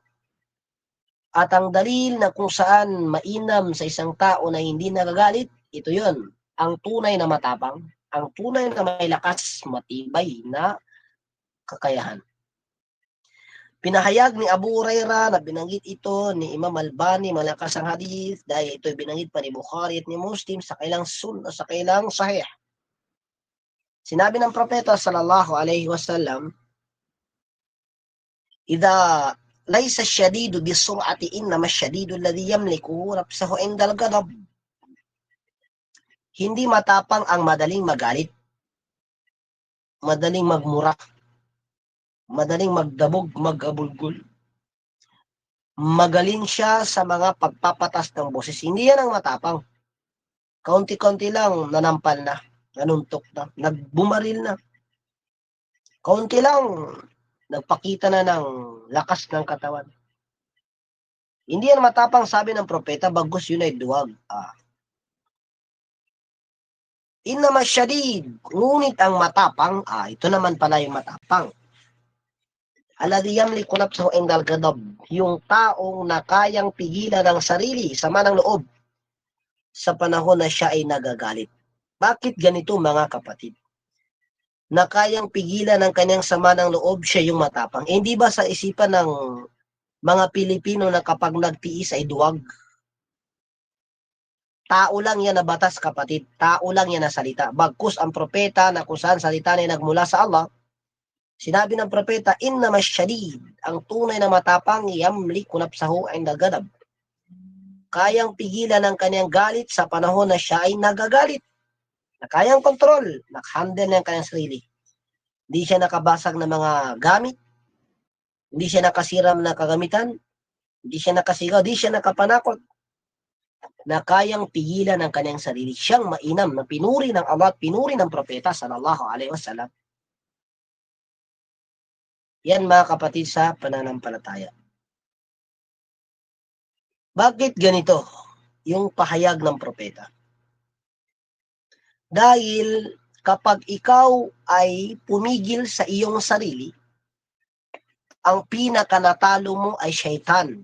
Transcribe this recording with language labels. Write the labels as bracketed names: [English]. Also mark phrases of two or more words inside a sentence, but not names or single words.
[Filipino] At ang dalil na kung saan mainam sa isang tao na hindi nagagalit, ito yon, ang tunay na matapang, ang tunay na may lakas, matibay na kakayahan. Pinahayag ni Abu Hurairah na binanggit ito ni Imam Albani, malakas ang hadith, dahil ito binanggit pa ni Bukhari at ni Muslim sa kailang sunnah, sa kailang sahih. Sinabi ng propeta [Arabic] صلى الله عليه وسلم إذا ليس الشديد بالصرعة إنما الشديد الذي يملك نفسه عند الغضب." [Filipino] Hindi matapang ang madaling magalit, madaling magmura, madaling magdabog, mag-abulgul. Magaling siya sa mga pagpapatas ng boses. Hindi yan ang matapang. Kaunti-kaunti lang, nanampal na, nanuntok na, nagbumaril na. Kaunti lang, nagpakita na ng lakas ng katawan. Hindi yan matapang, sabi ng propeta, bagkus yun ay duwag. [Arabic] إنما شديد, [Filipino] ngunit ang matapang, ito naman pala yung matapang. [Arabic] الذي يملك نفسه عند الغضب, [Filipino] yung taong na kayang pigilan ng sarili, sama ng loob, sa panahon na siya ay nagagalit. Bakit ganito mga kapatid? Na kayang pigilan ng kanyang sama ng loob, siya yung matapang. Hindi ba sa isipan ng mga Pilipino na kapag nagtiis ay duwag? Tao lang yan na batas, kapatid. Tao lang yan na salita. Bagkus ang propeta na kung saan salita na nagmula sa Allah, sinabi ng propeta, [Arabic] إنما شديد, [Filipino] ang tunay na matapang, [Arabic] يملك نفسه عند الغضب. [Filipino] Kayang pigilan ng kanyang galit sa panahon na siya ay nagagalit. Na kayang kontrol, nakahandle ng kanyang sarili. Hindi siya nakabasag ng mga gamit, hindi siya nakasiram na kagamitan, hindi siya nakasigaw, hindi siya nakapanakot, na kayang pigilan ng kanyang sarili. Siyang mainam na pinuri ng Allah at pinuri ng propeta [Arabic] صلى الله عليه وسلم. [Filipino] Yan mga kapatid sa pananampalataya. Bakit ganito yung pahayag ng propeta? Dahil kapag ikaw ay pumigil sa iyong sarili, ang pinakanatalo mo ay syaitan.